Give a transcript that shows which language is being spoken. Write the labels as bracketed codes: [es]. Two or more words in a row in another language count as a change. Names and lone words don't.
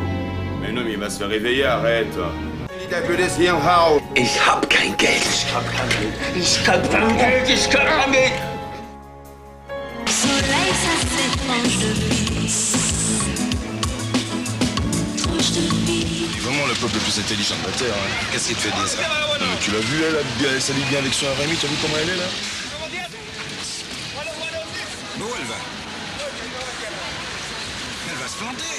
[fr] Mais non, mais il va se réveiller, arrête. [de] Ich hab kein Geld. Ich hab kein Geld. Ich hab kein Geld. Ich hab kein Geld. [fr] Soleil, ça s'épanche de vie. Tranche de vie. C'est vraiment le peuple le plus intelligent de la Terre. Hein. Qu'est-ce qui te fait dire ça? Non, mais tu l'as vu, elle s'allie bien avec son Rémi. Tu as vu comment elle est là? Où elle va? Elle va se planter.